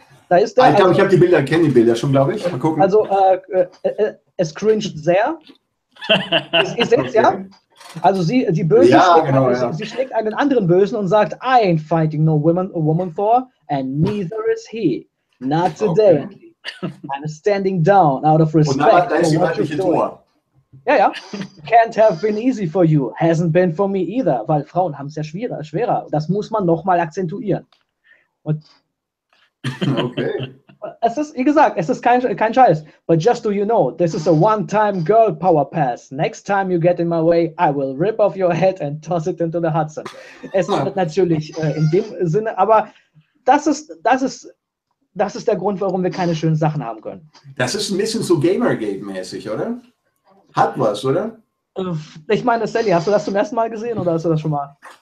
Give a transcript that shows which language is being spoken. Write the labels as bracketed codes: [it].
[de] Da ist der, ich glaube, ich habe kenne die Bilder schon, glaube ich. Mal gucken. Also, es cringed sehr. Ihr seht es, ja? Also sie schlägt einen anderen Bösen und sagt, [en] I ain't fighting no woman, a woman for, and neither is he. Not today. Okay. I'm standing down out of respect. [de] Und da ist die weibliche Thor. Ja, ja. [en] Can't have been easy for you. Hasn't been for me either. [de] Weil Frauen haben es ja schwerer. Das muss man nochmal akzentuieren. Und okay. Es ist, wie gesagt, es ist kein Scheiß. [en] But just so you know, this is a one-time girl power pass. Next time you get in my way, I will rip off your head and toss it into the Hudson. [de] Es ist natürlich in dem Sinne, aber das ist der Grund, warum wir keine schönen Sachen haben können. Das ist ein bisschen so Gamergate-mäßig, oder? Hat was, oder? Ich meine, Sally, hast du das zum ersten Mal gesehen oder hast du das schon mal?